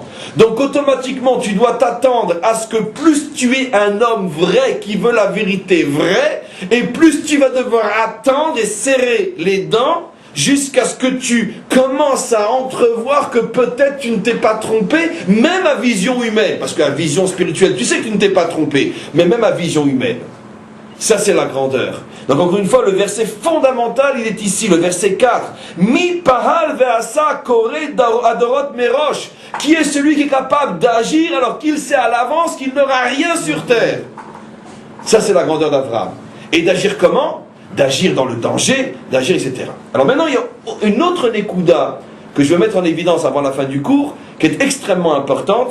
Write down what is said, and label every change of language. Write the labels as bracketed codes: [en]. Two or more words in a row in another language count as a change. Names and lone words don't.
[fr] Donc automatiquement tu dois t'attendre à ce que plus tu es un homme vrai qui veut la vérité vraie, et plus tu vas devoir attendre et serrer les dents jusqu'à ce que tu commences à entrevoir que peut-être tu ne t'es pas trompé, même à vision humaine. Parce qu'à vision spirituelle, tu sais que tu ne t'es pas trompé, mais même à vision humaine. Ça, c'est la grandeur. Donc encore une fois, le verset fondamental, il est ici, le verset 4. [he] מי פעל ועשה קורא הדורות מראש. [fr] Qui est celui qui est capable d'agir alors qu'il sait à l'avance qu'il n'aura rien sur terre? Ça, c'est la grandeur d'Abraham. Et d'agir comment? D'agir dans le danger, d'agir, etc. Alors maintenant, il y a une autre Nekuda que je vais mettre en évidence avant la fin du cours, qui est extrêmement importante.